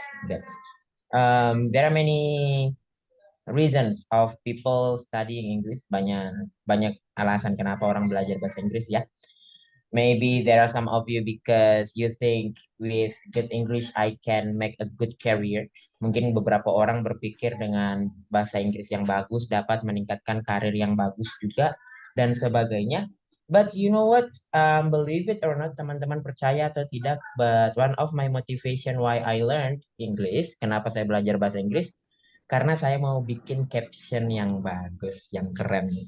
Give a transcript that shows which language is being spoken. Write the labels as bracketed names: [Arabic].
[English] That's there are many reasons of people studying English. [Indonesian] Banyak banyak alasan kenapa orang belajar bahasa Inggris ya. [English] Maybe there are some of you because you think with good English I can make a good career. [Indonesian] Mungkin beberapa orang berpikir dengan bahasa Inggris yang bagus dapat meningkatkan karir yang bagus juga dan sebagainya. [English] But you know what? Believe it or not, [Indonesian] teman-teman percaya atau tidak, [English] but one of my motivation why I learned English, [Indonesian] kenapa saya belajar bahasa Inggris, karena saya mau bikin caption yang bagus, yang keren.